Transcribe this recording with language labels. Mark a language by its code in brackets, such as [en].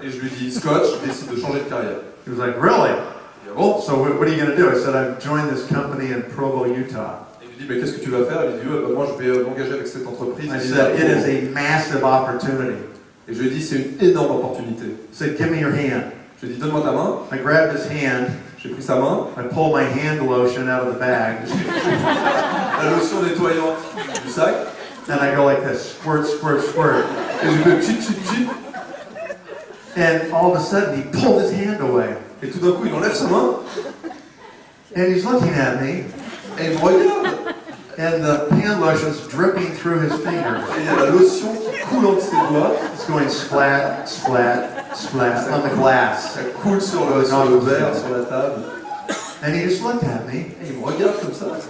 [fr] Et je lui dis, Scott, je décide de changer de carrière. [en] He was like, really? [fr] Il dit, bon. [en] So what are you going to do? I said, I've joined this company in Provo, Utah. [fr] Et je lui dis, mais qu'est-ce que tu vas faire? Il dit, ouais, moi je vais m'engager avec cette entreprise. [en] I said, it is a massive opportunity. [fr] Et je lui ai dit, c'est une énorme opportunité. [en] I said, give me your hand. [fr] Je lui ai dit, donne-moi ta main. [en] I grabbed his hand, [fr] J'ai pris sa main, [en] I pulled my hand lotion out of the bag, [fr] la lotion nettoyante du sac, [en] and I go like this, squirt, squirt, squirt. [fr] et j'ai fait chip, chip, chip. [en] And all of a sudden, he pulled his hand away. [fr] Et tout d'un coup, il enlève sa main, [en] And he's looking at me, [fr] et il me regarde. [en] and the hand lotion's dripping through his fingers. [fr] Et il y a la lotion qui coule entre ses doigts, [en] It's going splat, splat, splat on the glass. [fr] ça coule sur le verre, sur la table. [en] And he just looked at me. [fr] Et il me regarde comme ça.